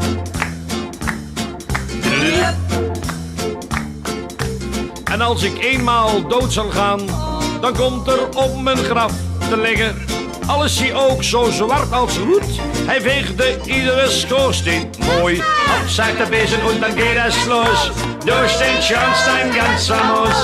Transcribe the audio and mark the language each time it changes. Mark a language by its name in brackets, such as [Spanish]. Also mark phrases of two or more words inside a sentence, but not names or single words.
[Dutch] En als ik eenmaal dood zal gaan, dan komt er op mijn graf te liggen. Al is hij ook zo zwart als roet, hij veegde iedere schoorsteen mooi. [German] Op sagt der Besen und dann geht es los, durch den Schornstein ganz famos.